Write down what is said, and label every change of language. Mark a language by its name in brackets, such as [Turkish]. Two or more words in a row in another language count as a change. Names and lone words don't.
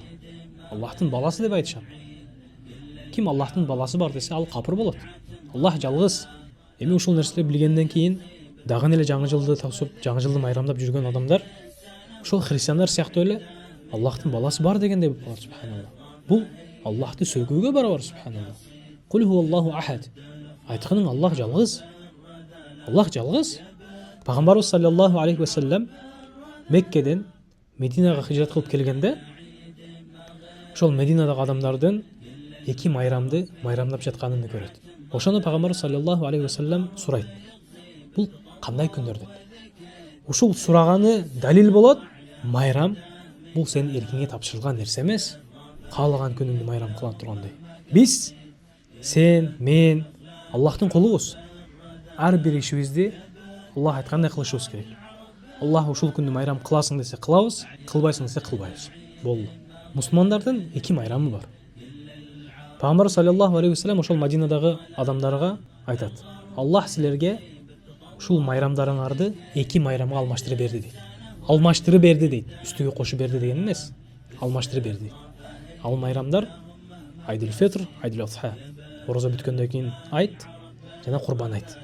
[Kyrgyz] Аллахтын баласы деп айтышат. Ким Аллахтын баласы бар десе, ал капыр болот. Аллах жалгыз. Эми ушул нерселерди билгенден кийин дагы эле жаңы жылды тосуп, жаңы жылды майрамдап жүргөн адамдар ошол христиандар сыяктуу эле Аллахтын баласы бар дегендей болуп калат, субханалла. Бул Аллахты сөйгүүгө барабар, субханалла. [Arabic] قل هو الله أحد. [Kyrgyz] Айтканың Аллах жалгыз. Аллах жалгыз. Пайгамбарыбыз [Arabic] صلى الله عليه وسلم [Kyrgyz] Меккеден Мединага хижрат кылып келгенде, ошол Мединадагы адамдардын эки майрамды майрамдап жатканын көрөт. Ошону Пайгамбарыбыз [Arabic] صلى الله عليه وسلم [Kyrgyz] сурайт. Бул кандай күндөр деп. Ушул сураганы далил болот. Майрам бул сенин эркиңе тапшырылган нерсе эмес. Каалаган күнүңдү майрам кыла тургандай. Биз, сен, мен Аллахтын кулубуз. Ар бир ишибизди Аллах айткандай кылышыбыз керек. Аллах ушул күндү майрам кыласың десе кылабыз, кылбайсың десе кылбайбыз. Болду. Мусулмандардын эки майрамы бар. Пайгамбар [Arabic] صلى الله عليه وسلم [Kyrgyz] ошол Мадинадагы адамдарга айтат: Аллах силерге ушул майрамдарыңарды эки майрамга алмаштырып берди дейт. Алмаштырып берди дейт. Үстүгө кошуп берди деген эмес. Алмаштырып берди дейт. Ал майрамдар Айдул Фитр, Айдул Адха. Орозо бүткөндөн кийин айт жана Курбан айт.